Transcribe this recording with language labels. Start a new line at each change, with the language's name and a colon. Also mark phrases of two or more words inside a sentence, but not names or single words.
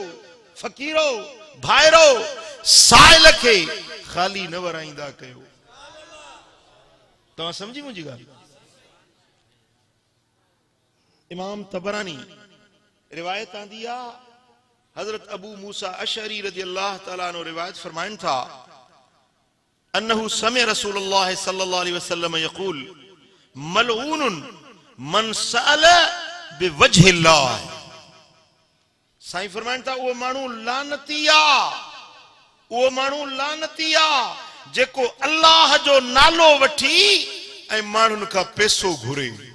Sindhi: फ़कीरो, भाइरो, साइल खे ख़ाली न वराईंदा कयो। तव्हां समझी मुंहिंजी ॻाल्हि? इमाम तबरानी रिवायत आंदी आहे, हज़रत अबू मूसा अशअरी
Arabic: رضي الله تعالى عنه
Sindhi: रिवायत फरमाइनि था,
Arabic: أنه سمع رسول الله صلى الله عليه وسلم يقول ملعون من سأل بوجه الله.
Sindhi: साईं फरमाइनि था उहो माण्हू लानती आहे, उहो माण्हू लानती आहे जेको अल्लाह जो नालो वठी ऐं माण्हुनि खां पैसो घुरे।